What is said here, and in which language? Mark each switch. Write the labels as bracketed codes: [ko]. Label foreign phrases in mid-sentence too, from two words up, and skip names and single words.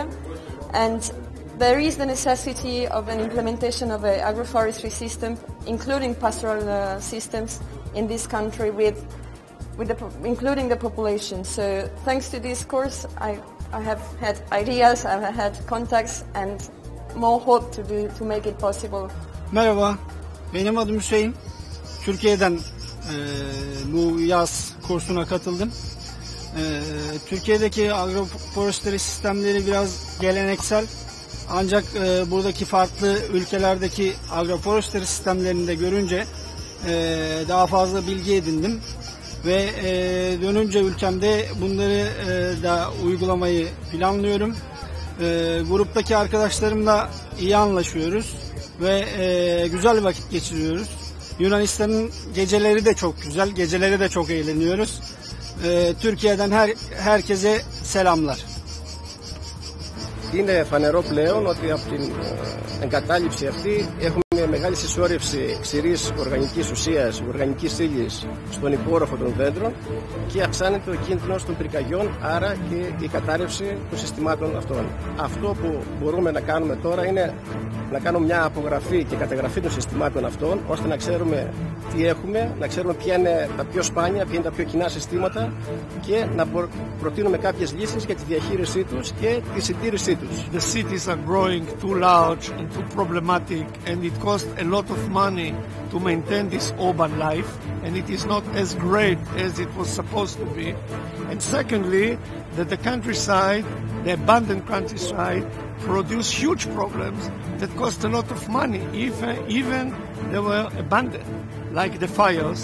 [en] And there is the necessity of an implementation of an agroforestry system, including pastoral systems in this country, including the population. So thanks to this course, I have had ideas, I have had contacts, and more hope to make it possible. [tr] Merhaba, benim adım Hüseyin. Türkiye'den bu yaz kursuna katıldım. Türkiye'deki agroforestry sistemleri biraz geleneksel. Ancak buradaki farklı ülkelerdeki agroforestry sistemlerini de görünce daha fazla bilgi edindim. Ve dönünce ülkemde bunları da uygulamayı planlıyorum. Gruptaki arkadaşlarımla iyi anlaşıyoruz ve güzel vakit geçiriyoruz. Yunanistan'ın geceleri de çok güzel, geceleri de çok eğleniyoruz. Türkiye'den herkese selamlar. [el] Είναι φανερό πλέον ότι από την εγκατάλειψη αυτή έχουμε μεγάλη συσσόρευση ξηρής οργανικής ουσίας, οργανικής ύλης στον υπόρροφο των δέντρων και αυξάνεται ο κίνδυνος των πυρκαγιών, άρα και η κατάρρευση των συστημάτων αυτών. Αυτό που μπορούμε να κάνουμε τώρα είναι να κάνουμε μια απογραφή και καταγραφή των συστημάτων αυτών, ώστε να ξέρουμε τι έχουμε, να ξέρουμε ποια είναι τα πιο σπάνια, ποια είναι τα πιο κοινά συστήματα και να προτείνουμε κάποιες λύσεις για τη διαχείρισή τους και τη συντήρησή τους. [en] The cities are growing too large and too problematic, and it costs a lot of money to maintain this urban life, and it is not as great as it was supposed to be. And secondly, that the countryside, the abandoned countryside, produce huge problems that cost a lot of money, even they were abandoned, like the fires.